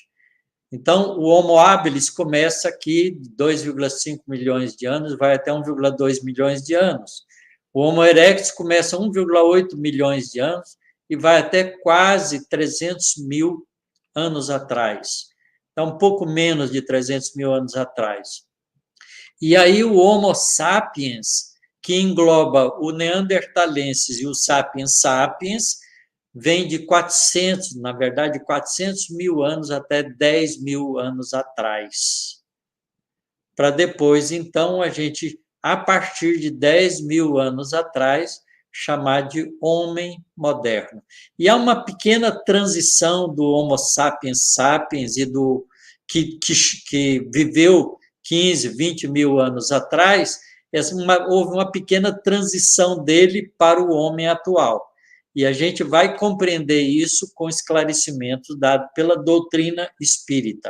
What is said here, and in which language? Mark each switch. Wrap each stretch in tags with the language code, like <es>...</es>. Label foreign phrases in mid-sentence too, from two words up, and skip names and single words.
<pt>Então, o Homo habilis começa aqui de 2,5 milhões de anos, vai até 1,2 milhões de anos. O Homo erectus começa 1,8 milhões de anos e vai até quase 300 mil anos atrás. Então, um pouco menos de 300 mil anos atrás. E aí o Homo sapiens, que engloba o Neanderthalensis e o Sapiens sapiens, vem de 400, na verdade, 400 mil anos até 10 mil anos atrás. Para depois, então, a gente, a partir de 10 mil anos atrás, chamar de homem moderno. E há uma pequena transição do Homo sapiens sapiens e do que viveu 15, 20 mil anos atrás, houve uma pequena transição dele para o homem atual. E a gente vai compreender isso com esclarecimento dado pela doutrina espírita.</pt>